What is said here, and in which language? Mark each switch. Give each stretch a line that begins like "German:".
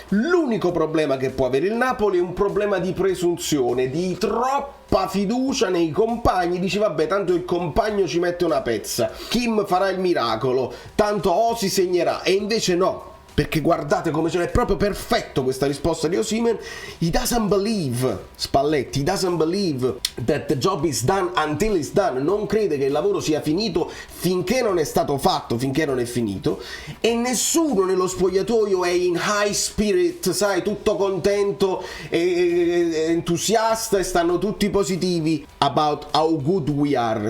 Italian: L'unico problema che può avere il Napoli è un problema di presunzione, di troppa fiducia nei compagni. Dice vabbè, tanto il compagno ci mette una pezza, Kim farà il miracolo, tanto Osi segnerà, e invece no. Perché guardate come ce n'è, proprio perfetto questa risposta di Osimhen.
English: He doesn't believe, Spalletti, he doesn't believe that the job is done until it's done.
Italian: Non crede che il lavoro sia finito finché non è stato fatto, finché non è finito. E nessuno nello spogliatoio è in
English: high spirit,
Italian: sai, tutto contento e entusiasta, e stanno tutti positivi
English: about how good we are.